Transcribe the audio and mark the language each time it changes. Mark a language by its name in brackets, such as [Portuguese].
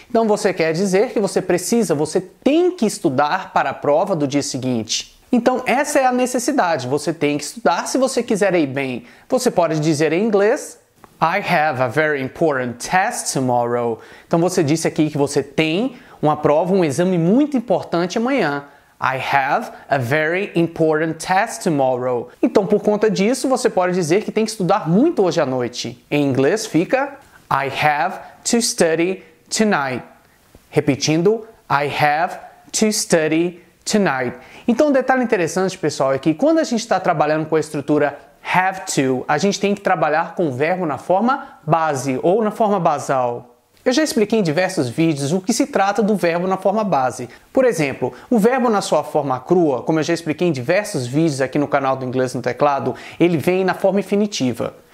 [Portuguese] Então você quer dizer que você tem que estudar para a prova do dia seguinte. Então essa é a necessidade, você tem que estudar se você quiser ir bem. Você pode dizer em inglês [English] I have a very important test tomorrow. [Portuguese] Então você disse aqui que você tem uma prova, um exame muito importante amanhã. [English] I have a very important test tomorrow. [Portuguese] Então, por conta disso, você pode dizer que tem que estudar muito hoje à noite. Em inglês fica [English] I have to study tonight. [Portuguese] Repetindo, [English] I have to study tonight. [Portuguese] Então, um detalhe interessante, pessoal, é que quando a gente está trabalhando com a estrutura have to, a gente tem que trabalhar com o verbo na forma base ou na forma basal. Eu já expliquei em diversos vídeos o que se trata do verbo na forma base. Por exemplo, o verbo na sua forma crua, como eu já expliquei em diversos vídeos aqui no canal do Inglês no Teclado, ele vem na forma infinitiva.